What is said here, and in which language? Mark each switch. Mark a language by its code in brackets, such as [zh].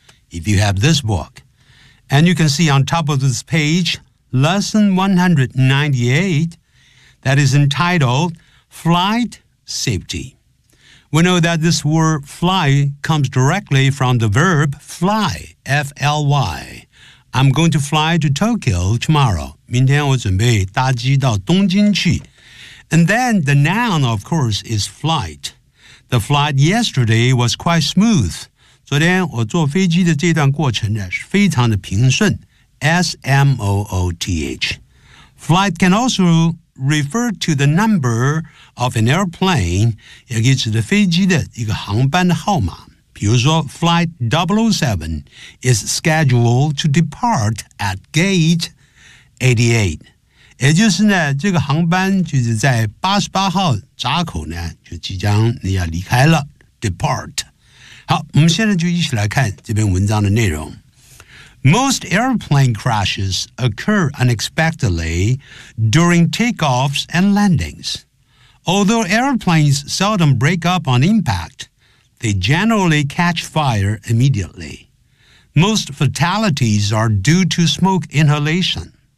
[en] If you have this book, and you can see on top of this page, lesson 198, that is entitled. Flight safety. We know that this word fly comes directly from the verb fly, F-L-Y. I'm going to fly to Tokyo tomorrow. [zh] 明天我准备搭机到东京去。 [en] And then the noun, of course, is flight. The flight yesterday was quite smooth. [zh] 昨天我坐飞机的这段过程是非常的平顺。 [en] S-M-O-O-T-H. Flight can also... refer to the number of an airplane, [zh] 也就是飞机的一个航班的号码。比如说 [en] Flight 007 is scheduled to depart at gate 88. [zh] 也就是呢这个航班就是在88号闸口呢就即将要离开了 depart. 好，我们现在就一起来看这篇文章的内容。 [en] Most airplane crashes occur unexpectedly during takeoffs and landings. Although airplanes seldom break up on impact, they generally catch fire immediately. Most fatalities are due to smoke inhalation.